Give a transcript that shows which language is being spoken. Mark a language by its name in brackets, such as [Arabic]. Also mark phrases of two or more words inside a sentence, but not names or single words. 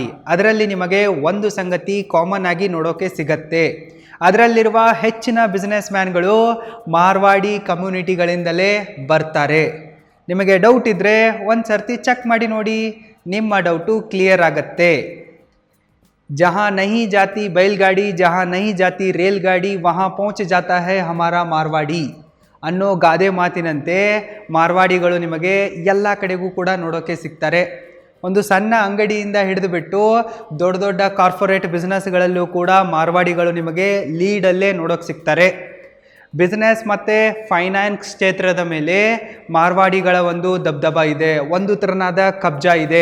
[Kannada] ಅದರಲ್ಲಿ ನಿಮಗೆ ಒಂದು ಸಂಗತಿ ಕಾಮನ್ ಆಗಿ ನೋಡೋಕೆ ಸಿಗತ್ತೆ. ಅದರಲ್ಲಿರುವ ಹೆಚ್ಚಿನ [English] business manಗಳು [Kannada] ಮಾರ್ವಾಡಿ ಕಮ್ಯುನಿಟಿಗಳಿಂದಲೇ ಬರ್ತಾರೆ. ನಿಮಗೆ ಡೌಟ್ ಇದ್ದರೆ ಒಂದು ಸರ್ತಿ ಚೆಕ್ ಮಾಡಿ ನೋಡಿ, ನಿಮ್ಮ [English] doubt clear [Kannada] ಆಗತ್ತೆ. [Hindi] ಜहाँ नहीं जाती बैलगाड़ी, जहाँ नहीं जाती रेलगाड़ी, वहाँ पहुँच जाता है हमारा मारवाड़ी [Kannada] ಅನ್ನೋ ಗಾದೆ ಮಾತಿನಂತೆ ಮಾರ್ವಾಡಿಗಳು ನಿಮಗೆ ಎಲ್ಲ ಕಡೆಗೂ ಕೂಡ ನೋಡೋಕ್ಕೆ ಸಿಗ್ತಾರೆ. ಒಂದು ಸಣ್ಣ ಅಂಗಡಿಯಿಂದ ಹಿಡಿದುಬಿಟ್ಟು ದೊಡ್ಡ ದೊಡ್ಡ [English] corporate businessಗಳಲ್ಲೂ [Kannada] ಕೂಡ ಮಾರ್ವಾಡಿಗಳು ನಿಮಗೆ ಲೀಡಲ್ಲೇ ನೋಡೋಕ್ಕೆ ಸಿಗ್ತಾರೆ. ಬಿಸ್ನೆಸ್ ಮತ್ತು ಫೈನಾನ್ಸ್ ಕ್ಷೇತ್ರದ ಮೇಲೆ ಮಾರ್ವಾಡಿಗಳ ಒಂದು ದಬ್ದಬ ಇದೆ, ಒಂದು ಥರನಾದ ಕಬ್ಜಾ ಇದೆ.